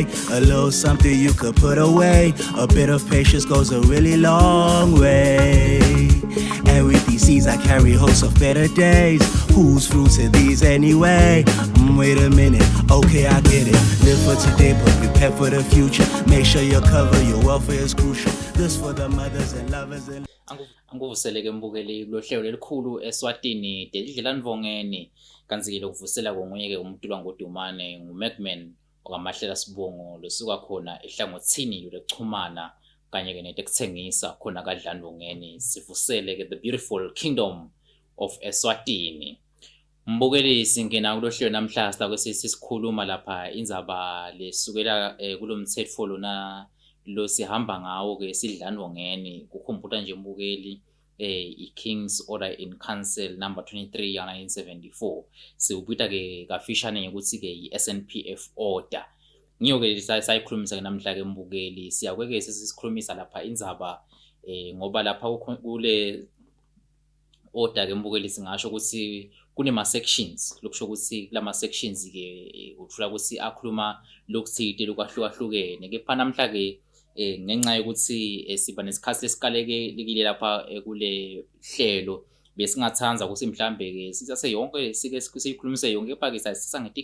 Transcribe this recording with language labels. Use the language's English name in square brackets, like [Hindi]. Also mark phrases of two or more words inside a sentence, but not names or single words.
[English] A little something you could put away. A bit of patience goes a really long way. And with these seeds I carry hopes of better days. Whose fruits are these anyway? Wait a minute, okay I get it. Live for today but prepare for the future. Make sure you cover your welfare is crucial. This for the mothers and lovers and [Swati] Anguvuseleke mbukeli kulo hlelo lelikhulu Eswatini Telidlelantfongeni kanti lokuvusela konguye ke umntulwa ngodumane nguMagman Mahlalela sibongo losuka khona ehlangothini lokuchumana kanye ke netekuthengisa khona kaDlandvongeni sivusele ke [English] the beautiful kingdom of Eswatini. [Swati] Mbukeli singena kulo hlelo namhla sita kwesisikhuluma lapha indzaba lesukela kulomthetho lona lo sihamba ngawo ke sidlandvongeni kukhumbuta nje mbukeli i- [English] King's Order in Council [Swati] number 23 ya 1974 siubita ke kafishane ngekuthi ke i-SNPF order. Ngiyo ke sayikhulumisa ke namhla ke mbukeli siyakweke sesikhulumisa lapha indzaba ngoba lapha kule order ke mbukeli singasho ukuthi kunema sections lokusho ukuthi kulama sections ke uthola ukuthi akhuluma lokuthide lokwahlukahlukene kepha namhla ke ngenxa yokuthi siba nesikhathi esikalekile lapha kule hlelo besingathanza ukuthi mhlambe ke sithathe yonke sike siyikhulumise yonke kepha ke sasisa